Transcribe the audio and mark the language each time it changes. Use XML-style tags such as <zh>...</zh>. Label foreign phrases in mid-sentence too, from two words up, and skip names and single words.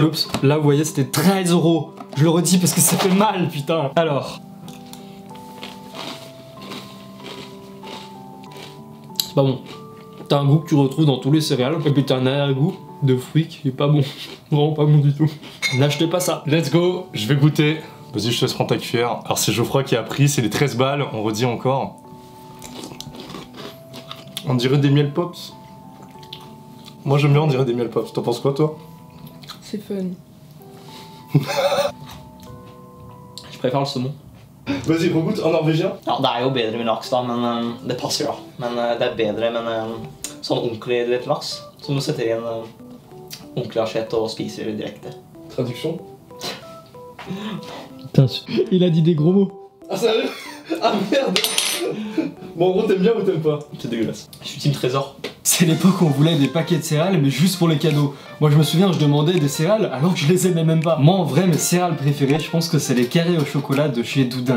<fr>Loops. Là, vous voyez, c'était 13 €. Je le redis parce que ça fait mal, putain. Alors. C'est pas bon. T'as un goût que tu retrouves dans tous les céréales, et puis t'as un arrière-goût de fruits qui est pas bon. Vraiment pas bon du tout. N'achetez pas ça.</fr> <en>Let's go,</en> <fr>je vais goûter. Vas-y, je te laisse prendre ta cuillère. Alors c'est Geoffroy qui a pris, c'est les 13 balles, on redit encore. On dirait des miel pops. Moi j'aime bien, on dirait des miel pops. T'en penses quoi toi? C'est fun. Je préfère le saumon. Vas-y, regoute en norvégien.</fr> <no>Ja, det er jo bedre med laks da, men det passer da. Men det er bedre med sånn ordentlig du vet, laks, som du setter i en ordentlig assiette og spiser direkte.</no> <fr>Traduction. Putain, il a dit des gros mots. Ah sérieux? Ah merde. Bon en gros t'aimes bien ou t'aimes pas? C'est dégueulasse. Je suis team trésor. C'est l'époque où on voulait des paquets de céréales, mais juste pour les cadeaux. Moi, je me souviens, je demandais des céréales alors que je les aimais même pas. Moi, en vrai, mes céréales préférées, je pense que c'est les carrés au chocolat de chez Doudingue.</fr>